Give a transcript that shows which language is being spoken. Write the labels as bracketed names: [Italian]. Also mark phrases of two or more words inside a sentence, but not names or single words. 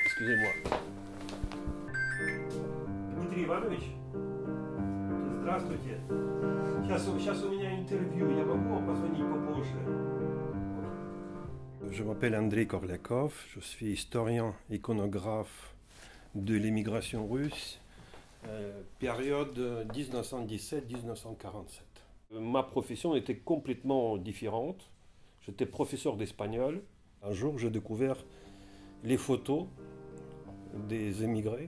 [French] Excusez-moi. [Russian] Дмитрий Иванович, здравствуйте. Сейчас у меня интервью, я могу вам позвонить попозже? [French] Je m'appelle Andrei Korliakov, je suis historien, iconographe de l'émigration russe, période 1917-1947. Ma profession était complètement différente. J'étais professeur d'espagnol. Un jour, j'ai découvert les photos des émigrés.